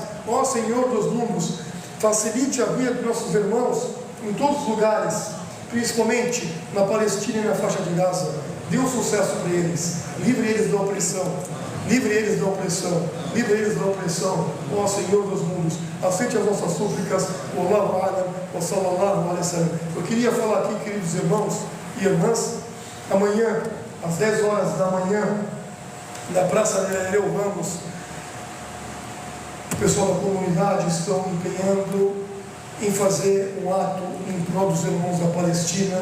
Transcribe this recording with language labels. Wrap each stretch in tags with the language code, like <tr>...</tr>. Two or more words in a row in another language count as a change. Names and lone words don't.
<pt>Ó Senhor dos mundos, facilite a vida de nossos irmãos em todos os lugares, principalmente na Palestina e na faixa de Gaza. Dê um sucesso para eles. Livre eles da opressão. Livre eles da opressão, livre eles da opressão, ó Senhor dos mundos. Aceite as nossas súplicas.</pt> <ar>والله أعلم وصلى الله عليه وسلم.</ar> <pt>Eu queria falar aqui, queridos irmãos e irmãs, amanhã, às 10 horas da manhã, na Praça Nereu Ramos, o pessoal da comunidade estão empenhando em fazer um ato em prol dos irmãos da Palestina.</pt>